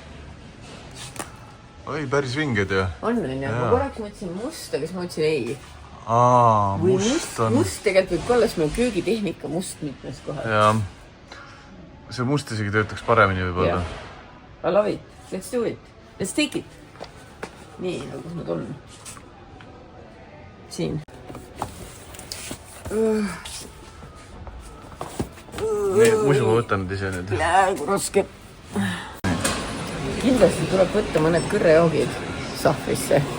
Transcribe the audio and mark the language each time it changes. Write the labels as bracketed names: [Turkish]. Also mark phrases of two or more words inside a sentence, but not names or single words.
[Estonian] Oi, päris vinged ja. On, ja? Ma korraks mõtlesin musta, kas ma mõtlesin ei. või must on. must tegelikult võib ka olla, sest meil köögitehnika must mitmes kohas. Jaa. See must isegi töötaks paremini võib-olla. [English] I love it. Let's do it. Let's take it. [Estonian] Nii, nagu kus nad on. Siin. Nii, muidu ma võtan nad ise nüüd. Kui raske. Kindlasti tuleb võtta mõned kõrrejoogid sahvrisse.